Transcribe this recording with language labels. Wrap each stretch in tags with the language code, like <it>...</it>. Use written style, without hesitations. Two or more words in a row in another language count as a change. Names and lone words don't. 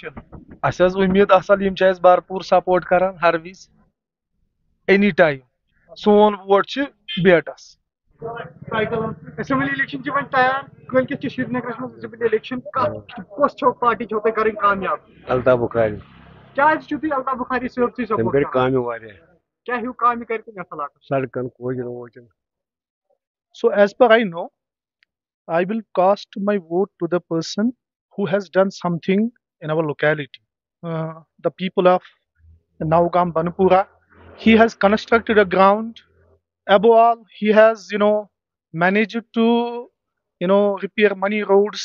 <ks>اَسہِ حظ اُمید اصل یِم چھِ اَسہِ بھرپوٗر سپورٹ کران ہر وِزِ</ks> <en>any time</en> <ks>سون ووٹ چھُ بیٹس</ks> <en>assembly election</en> <ks>چھِ وۄنۍ تیار کٲلکٮ۪تھ چھِ سرینگرس منٛز</ks> <en>assembly election</en> <ks>کۄس چھو پارٹی چھو تۄہہِ کرٕنۍ کامیاب الطاف بخاری کیٛازِ چھِو تُہۍ الطاف بخاری صٲبسٕے تٔمۍ کٔرۍ کامہِ واریاہ کیٛاہ ہیوٗ کامہِ کرِ تِم یتھ علاقس سڑکن کوچن ووچن</ks> <en>So as per I know, I will cast my vote to the person who has done something in our locality. The people of Naugam Banapura, he has constructed a ground. Above all, he has, managed to, repair many roads.</en>